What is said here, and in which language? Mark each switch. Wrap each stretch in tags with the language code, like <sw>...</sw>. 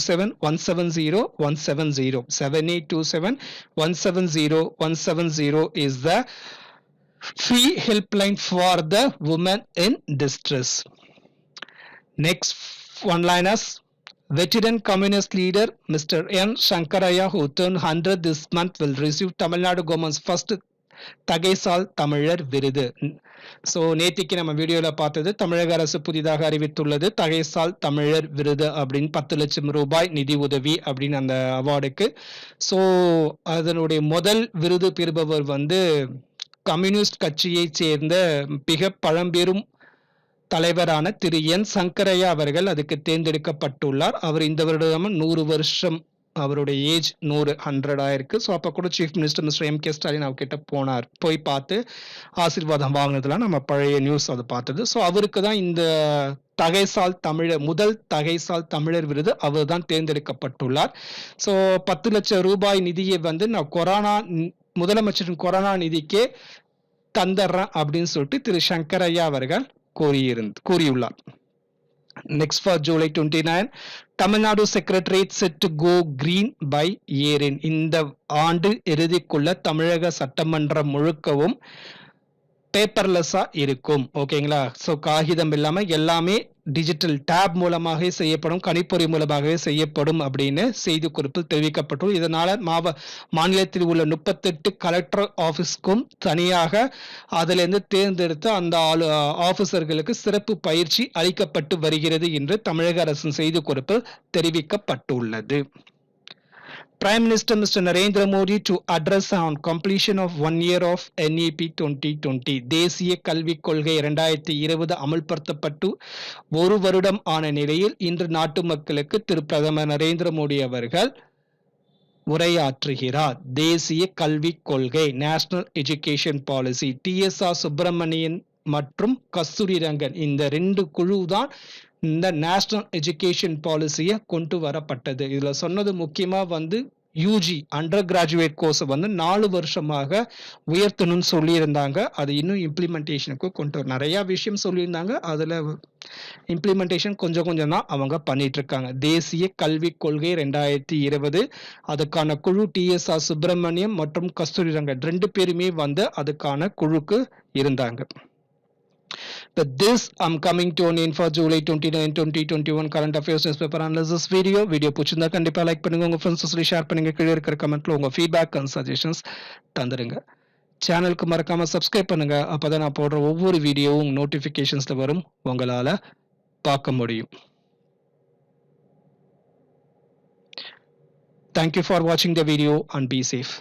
<en>7827170170 7827170170 is the free helpline for the women in distress. Next one-liners. Veteran communist leader Mr. N. Shankaraya, who turned 100 this month, will receive Tamil Nadu government's first தகைசால் தமிழர் விருது.</en> <ta>So நேத்திக்கு நம்ம வீடியோல பார்த்தது தமிழக அரசு புதிதாக அறிவித்துள்ளது தகைசால் தமிழர் விருது அப்படின்னு 10 லட்சம் ரூபாய் நிதி உதவி அப்படின்னு அந்த அவார்டுக்கு. ஸோ அதனுடைய முதல் விருது பெறுபவர் கம்யூனிஸ்ட் கட்சியை சேர்ந்த மிக பழம்பெரும் தலைவரான திரு என் சங்கரையா அவர்கள் அதுக்கு தேர்ந்தெடுக்கப்பட்டுள்ளார். அவர் இந்த வருடம் 100 வருஷம் அவருடைய ஏஜ் 100 ஆயிருக்கு. ஸோ அப்போ கூட chief minister mister MK. Stalin அவர்கிட்ட போனார். போய் பார்த்து ஆசீர்வாதம் வாங்கினதுலாம் நம்ம பழைய நியூஸ் அதை பார்த்தது. ஸோ அவருக்கு தான் இந்த தகைசால் தமிழர் முதல் தகைசால் தமிழர் விருது அவர் தான் தேர்ந்தெடுக்கப்பட்டுள்ளார். ஸோ 10 லட்சம் ரூபாய் நிதியை வந்து நான் முதலமைச்சரின் கொரோனா நிதிக்கே தந்துடுறேன் அப்படின்னு சொல்லிட்டு திரு சங்கரையா அவர்கள் கூறியுள்ளார்.</ta> <en>Next for July 29, Tamil Nadu Secretariat set to go green by year-end.</en> <ta>இந்த ஆண்டு இறுதிக்குள்ள தமிழக சட்டமன்றம் முழுக்கவும் பேப்பர்லெஸ்ஸா இருக்கும். ஓகேங்களா? ஸோ காகிதம் இல்லாம எல்லாமே டிஜிட்டல் டேப் மூலமாக செய்யப்படும், கணிப்பொறி மூலமாகவே செய்யப்படும் அப்படின்னு செய்திக்குறிப்பில் தெரிவிக்கப்பட்டுள்ளது. இதனால மாநிலத்தில் உள்ள 38 கலெக்டர் ஆபீஸ்க்கும் தனியாக அதிலிருந்து தேர்ந்தெடுத்து அந்த ஆபீசர்களுக்கு சிறப்பு பயிற்சி அளிக்கப்பட்டு வருகிறது என்று தமிழக அரசின் செய்திக்குறிப்பில் தெரிவிக்கப்பட்டுள்ளது.</ta> <en>Prime Minister Mr. Narendra Modi to address on completion of 1 year of NEP 2020.</en> <ta>தேசிய கல்விக் கொள்கை 2020 அமல்படுத்தப்பட்டு 1 வருடம் ஆன நிலையில் இன்று நாட்டு மக்களுக்கு திரு பிரதமர் நரேந்திர மோடி அவர்கள் உரையாற்றுகிறார். தேசிய கல்விக் கொள்கை national education policy TSR Subramanian மற்றும் கஸ்தூரி ரங்கன் இந்த 2 குழு தான் இந்த நேஷனல் எஜுகேஷன் பாலிசியை கொண்டு வரப்பட்டது. இதுல சொன்னது முக்கியமா வந்து யூஜி அண்டர் கிராஜுவேட் கோர்ஸ் வந்து 4 வருஷமாக உயர்த்தணும்னு சொல்லியிருந்தாங்க. அது இன்னும் இம்ப்ளிமெண்டேஷனுக்கு நிறைய விஷயம் சொல்லியிருந்தாங்க. அதுல இம்ப்ளிமெண்டேஷன் கொஞ்சம் கொஞ்சம் தான் அவங்க பண்ணிட்டு இருக்காங்க. தேசிய கல்விக் கொள்கை 2020 அதுக்கான குழு TSR சுப்பிரமணியம் மற்றும் கஸ்தூரி ரங்கன் 2 பேருமே வந்து அதுக்கான குழுக்கு இருந்தாங்க.</ta> <en>With this, I'm coming to an end for July 29, 2021 current affairs newspaper analysis video.</en> <ta>Video பிடிச்சிருந்தா கண்டிப்பா லைக் பண்ணுங்க, உங்க ஃப்ரெண்ட்ஸ் சொல்லி ஷேர் பண்ணுங்க, கீழே இருக்கிற கமெண்ட்ல உங்க ஃபீட்பேக் அண்ட் சஜஷன்ஸ் தந்துருங்க. சேனலுக்கு மறக்காம சப்ஸ்கிரைப் பண்ணுங்க, அப்பதான் நான் போடுற ஒவ்வொரு வீடியோவும் நோட்டிபிகேஷன்ஸ்ல வரும், உங்களால பார்க்க முடியும்.</ta> <en>Thank you for watching the video and be safe.</en>